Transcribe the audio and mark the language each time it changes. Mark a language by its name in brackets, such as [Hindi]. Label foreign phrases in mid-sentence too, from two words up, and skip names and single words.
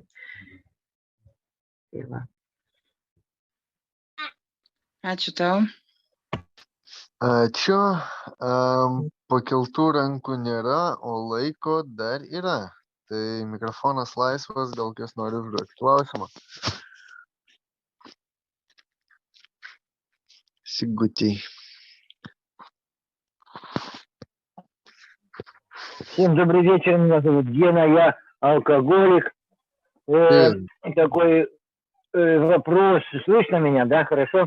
[Lithuanian] Tai va. Ačiū tau. Ačiū. Pakeltų rankų nėra, o laiko dar yra. Tai mikrofonas laisvas, gal kas nori užduoti klausimą. Sigutей. [Russian] Всем добрый вечер, меня зовут Гена, я алкоголик. Такой вопрос, слышно меня, да, хорошо?